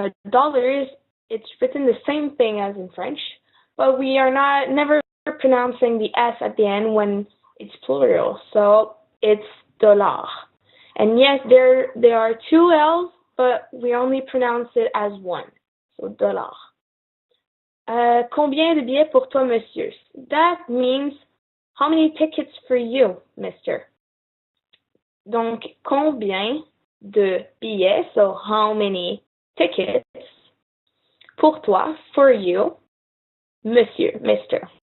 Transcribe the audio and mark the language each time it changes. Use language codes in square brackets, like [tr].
[en] Dollars, it's written the same thing as in French, but we are never pronouncing the S at the end when it's plural, so it's dollar. And yes, there are 2 L's, but we only pronounce it as one, so dollar. [fr] Combien de billets pour toi, monsieur? [en] That means how many tickets for you, mister? [fr] Donc, combien de billets, [en] so how many tickets, [fr] pour toi, [en] for you, [fr] monsieur, [en] mister.